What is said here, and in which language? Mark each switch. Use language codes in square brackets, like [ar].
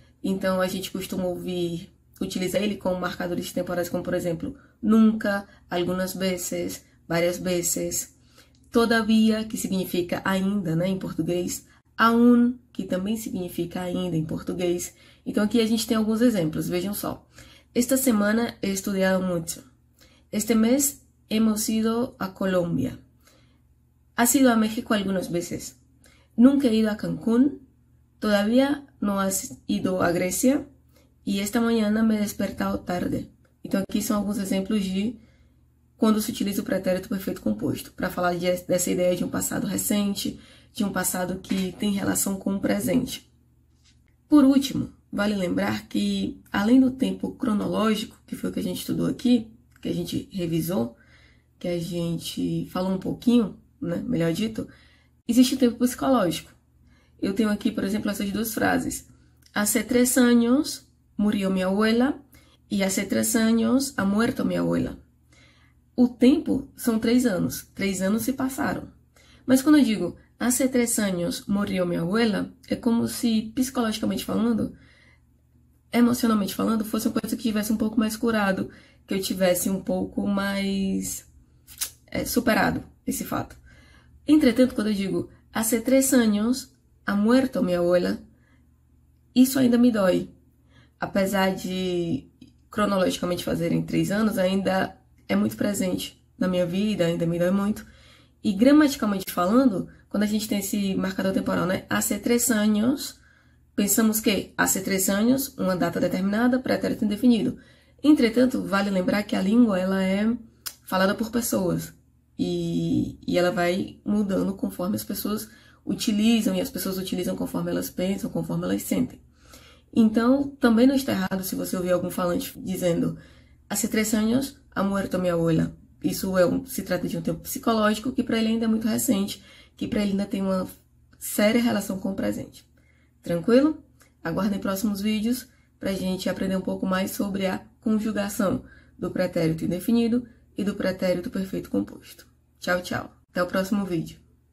[pt] Então, a gente costuma utilizar ele com marcadores temporais, como, por exemplo, nunca, algumas vezes, várias vezes, todavia, que significa ainda, né, em português, aún, que também significa ainda em português. Então, aqui a gente tem alguns exemplos, vejam só. [es] Esta semana he estudiado mucho. Este mes hemos ido a Colombia. Has ido a México algunas veces. Nunca he ido a Cancún. Todavía no has ido a Grecia. [pt] E esta manhã [es] me he despertado tarde. [pt] Então, aqui são alguns exemplos de quando se utiliza o pretérito perfeito composto, para falar dessa ideia de um passado recente, de um passado que tem relação com o presente. Por último, vale lembrar que, além do tempo cronológico, que foi o que a gente estudou aqui, que a gente revisou, que a gente falou um pouquinho, né, melhor dito, existe o tempo psicológico. Eu tenho aqui, por exemplo, essas 2 frases. [es] Hace 3 años murió mi abuela e hace 3 años ha muerto mi abuela. [pt] O tempo são 3 anos. 3 anos se passaram. Mas quando eu digo [es] hace 3 años murió mi abuela, [pt] é como se, psicologicamente falando, emocionalmente falando, fosse uma coisa que tivesse um pouco mais curado, que eu tivesse um pouco mais superado esse fato. Entretanto, quando eu digo [es] hace 3 años ha muerto mi abuela, [pt] isso ainda me dói. Apesar de cronologicamente fazerem 3 anos, ainda é muito presente na minha vida, ainda me dói muito. E gramaticalmente falando, quando a gente tem esse marcador temporal, né? [es] Hace 3 años, pensamos que hace 3 años, [pt] uma data determinada, pretérito indefinido. Entretanto, vale lembrar que a língua ela é falada por pessoas. E ela vai mudando conforme as pessoas utilizam, e as pessoas utilizam conforme elas pensam, conforme elas sentem. Então, também não está errado se você ouvir algum falante dizendo [es] Hace 3 años ha muerto mi abuela. [pt] Isso se trata de um tempo psicológico que para ele ainda é muito recente, que para ele ainda tem uma séria relação com o presente. Tranquilo? Aguardem próximos vídeos para a gente aprender um pouco mais sobre a conjugação do pretérito indefinido e do pretérito perfeito composto. Tchau, tchau. Até o próximo vídeo.